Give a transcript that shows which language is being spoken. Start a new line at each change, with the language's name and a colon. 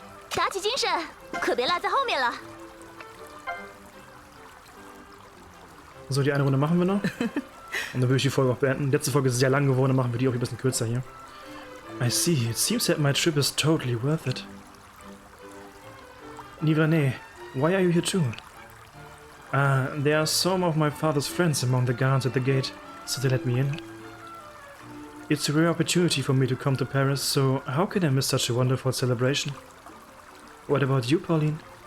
Chinese: 打起精神，可别落在后面了。
German: So, die eine Runde machen wir noch. Und dann würde ich die Folge auch beenden. Die letzte Folge ist sehr lang geworden, dann machen wir die auch ein bisschen kürzer hier.
English: I see. It seems that my trip is totally worth it. Nivane, why are you here too? There are some of my father's friends among the guards at the gate, so they let me in. It's a rare opportunity for me to come to Paris, so how can I miss such a wonderful celebration? What about you, Pauline?